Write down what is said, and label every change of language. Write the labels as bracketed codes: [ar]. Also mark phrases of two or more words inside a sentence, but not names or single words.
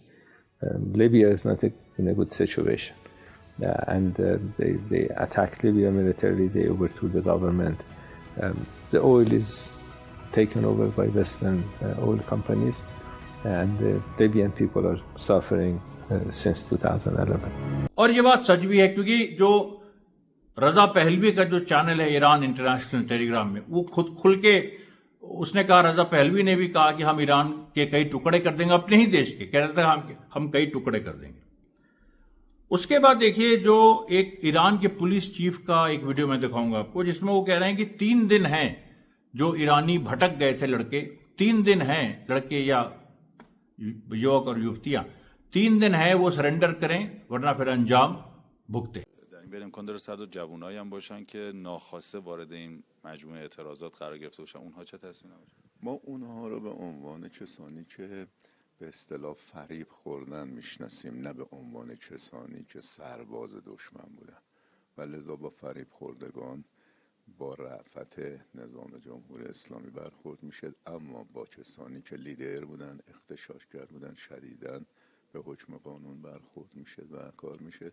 [en] Libya is not in a good situation. And they attacked Libya militarily, they overthrew the government. The oil is taken over by Western oil companies, and the Libyan people are suffering since 2011. [hi] और ये बात सच भी है, क्योंकि जो रजा पहलवी का जो चैनल है ईरान इंटरनेशनल टेलीग्राम में, वो खुल के उसने कहा, रजा पहलवी ने भी कहा कि हम ईरान के कई टुकड़े कर देंगे, अपने ही देश के कह रहे थे हम कई टुकड़े कर देंगे। उसके बाद देखिए जो एक ईरान के पुलिस चीफ का एक वीडियो मैं दिखाऊंगा आपको, जिसमें वो कह रहे हैं कि 3 दिन हैं जो ईरानी भटक गए थे लड़के, 3 दिन हैं लड़के या युवक और युवतियां, 3 दिन है वो सरेंडर करें वरना फिर अंजाम भुगते। [fa] برای امکان داره صد جوانایی هم باشن که ناخواسته وارد این مجموعه اعتراضات قرار گرفته باشن، اونها چه تصمیمی دارن؟ ما اونها رو به عنوان کسانی که به اصطلاح فریب خوردن میشناسیم، نه به عنوان کسانی که سرباز دشمن بودن و لذا با فریب خوردگان با رأفت نظام جمهوری اسلامی برخورد میشه، اما با کسانی که لیدر بودن، اغتشاشگر بودن، شدیداً به حکم قانون برخورد میشه و کار میشه.